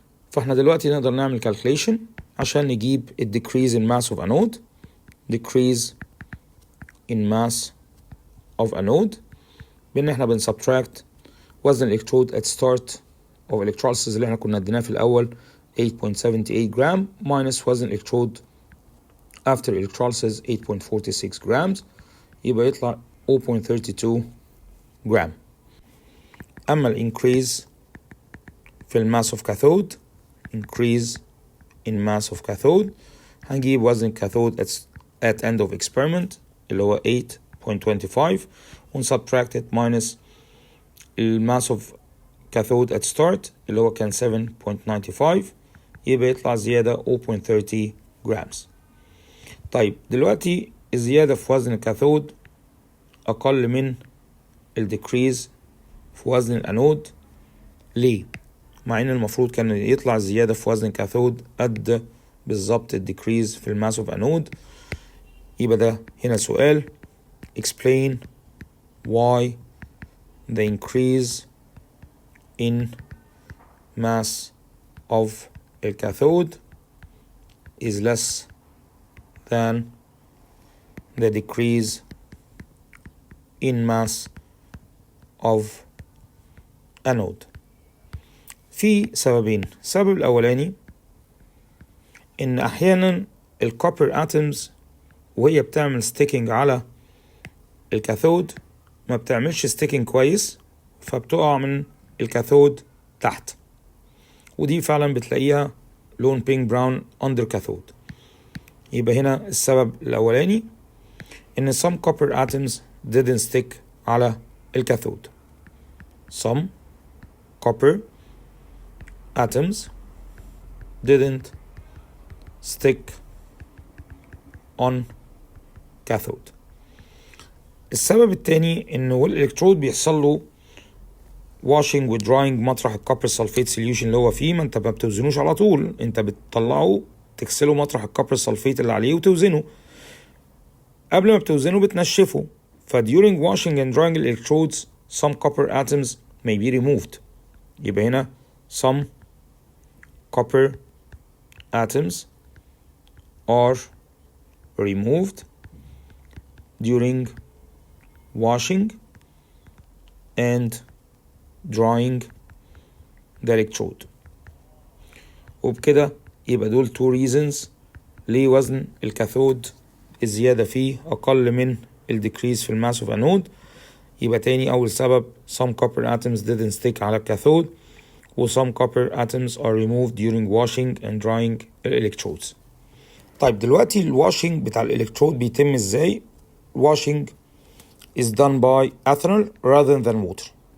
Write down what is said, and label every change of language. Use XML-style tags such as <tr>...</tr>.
<ar>فاحنا دلوقتي نقدر نعمل calculation عشان نجيب decrease in mass of anode decrease in mass of anode بان احنا بنسبتراكت وزن الالكترود at start of electrolysis اللي احنا كنا اديناه في الاول 8.78 جرام minus وزن الالكترود after electrolysis 8.46 grams يبقى يطلع 0.32 جرام. اما increase في الماس of cathode</ar> <en>increase in mass of cathode</en> <ar>هنجيب وزن الكاثود at end of experiment اللي هو 8.25 ونسبتراكت minus الماس of cathode at start اللي هو كان 7.95 يبقى يطلع زيادة 0.30 grams. طيب دلوقتي الزيادة في وزن الكاثود أقل من الديكريز في وزن الأنود. ليه؟ مع إن المفروض كان يطلع زيادة في وزن الكاثود قد بالظبط الديكريز في الماس اوف أنود. يبقى ده هنا سؤال</ar> <en>explain why the increase in mass of a cathode is less than the decrease in mass of anode.</en> <ar>في سببين. السبب الأولاني إن أحيانا الكوبر atoms وهي بتعمل ستيكينج على الكاثود ما بتعملش ستيكينج كويس، فبتقع من الكاثود تحت، ودي فعلا بتلاقيها لون بينك براون اندر كاثود. يبقى هنا السبب الاولاني ان</ar> <en>some copper atoms didn't stick</en> <ar>على الكاثود.</ar> <en>some copper atoms didn't stick on cathode.</en> <ar>السبب التاني انه الالكترود بيحصل له washing و drying مطرح الكوبر سلفيت سوليوشن اللي هو فيه. ما انت ما بتوزنوش على طول، انت بتطلعه تغسله مطرح الكوبر سلفيت اللي عليه وتوزنه. قبل ما بتوزنه بتنشفه. ف</ar> <en>during washing and drying electrodes some copper atoms may be removed.</en> <ar>يبقى هنا</ar> <en>some copper atoms are removed during washing and drying the electrode.</en> <ar>وبكده يبقى دول 2 reasons ليه وزن الكاثود الزيادة فيه أقل من الديكريز في الماس of anode. يبقى تاني أول سبب</ar> <en>some copper atoms didn't stick على الكاثود، و some copper atoms are removed during washing and drying electrodes.</en> <ar>طيب دلوقتي الواشنج بتاع الإلكترود بيتم إزاي؟</ar> <en>washing is done by ethanol rather than water.</en>